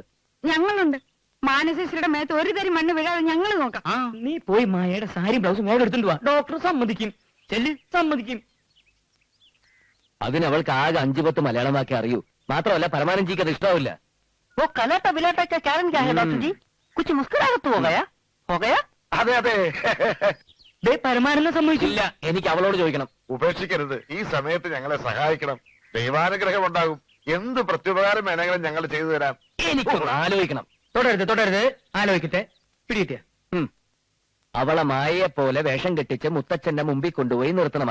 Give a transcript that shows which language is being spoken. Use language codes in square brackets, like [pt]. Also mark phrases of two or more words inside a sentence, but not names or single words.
[ml] ഞങ്ങളുണ്ട്. മാനസേശ്വരിയുടെ മേത്ത് ഒരു തരി മണ്ണ് വീഴാതെ ഞങ്ങൾ നോക്കാം. നീ പോയി മായയുടെ സാരി ബ്ലൗസും മേടെ എടുത്തിട്ട് വാ. ഡോക്ടർ സമ്മതിക്കും. ചെല്ല്, സമ്മതിക്കും. അതിന് അവൾക്ക് ആകെ 5-10 മലയാളമാക്കി അറിയൂ. മാത്രമല്ല പരമാനന്ദിക്ക് അത് ഇഷ്ടാവില്ല. ഓ കലാട്ട വിലാട്ട കാരണം [hi] क्या है डॉक्टर जी? कुछ मुस्कुराहट हो गया? हो गया? [ml] അതെ അതെ. ദേ പരമാനന്ദം സമ്മതിച്ചില്ല. എനിക്ക് അവളോട് ചോദിക്കണം. ഉപേക്ഷിക്കരുത്. ഈ സമയത്ത് ഞങ്ങളെ സഹായിക്കണം. ദൈവാനുഗ്രഹം ഉണ്ടാകും. എന്ത് പ്രത്യുപകാരം വേണമെങ്കിലും ഞങ്ങൾ ചെയ്തു തരാം. എനിക്കൊന്ന് ആലോചിക്കണം. തുടരുത് ആലോചിക്കട്ടെ. പിടികിട്ടിയ അവളെ മായയെ പോലെ വേഷം കെട്ടിച്ച് മുത്തച്ഛന്റെ മുമ്പിൽ കൊണ്ടുപോയി നിർത്തണം.